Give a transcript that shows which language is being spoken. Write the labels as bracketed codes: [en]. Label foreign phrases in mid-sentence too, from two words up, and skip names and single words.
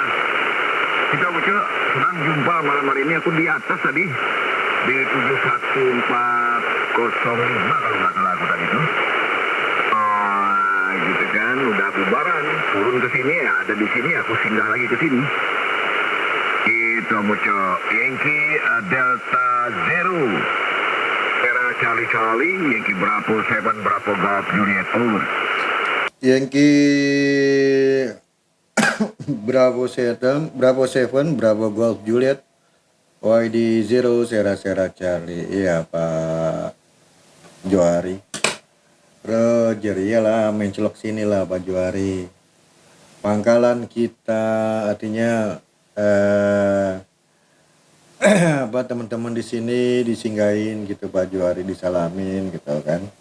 [id] Kita Ucok sedang jumpa malam hari ini, aku di atas tadi. Di 71405 kalau nggak salah aku tadi itu. Gitu kan, udah bubaran. Turun ke sini ya, ada di sini, aku singgah lagi ke sini. Itu Ucok. [en] Yankee Delta Zero Sierra Charlie, Yankee Bravo 7 Bravo Golf Juliet, over. Yankee Bravo 7 Bravo Golf Juliet YD 0 Sierra Charlie. [id] Iya Pak Johari. Roger, iyalah mencelok sini lah Pak Johari. Pangkalan kita artinya apa, teman-teman di sini disinggahin gitu Pak Johari, disalamin gitu kan.